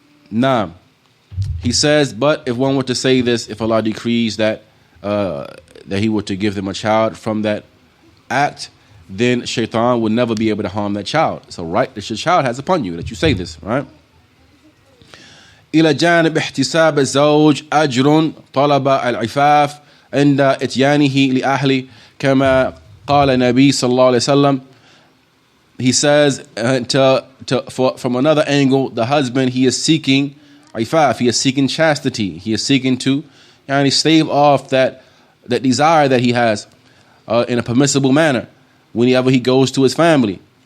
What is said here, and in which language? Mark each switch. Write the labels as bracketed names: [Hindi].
[English] Nah. He says, but if one were to say this, if Allah decrees that he were to give them a child from that act, then shaitan would never be able to harm that child. So right that your child has upon you that you say this, right? [Arabic] إلى جانب احتساب الزوج أجر طلب العفاف عند إتيانه لأهله كما قال النبي صلى الله عليه وسلم. [English] He says from another angle, the husband, he is seeking ifaf, he is seeking chastity, he is seeking to stave off that desire that he has in a permissible manner whenever he goes to his family.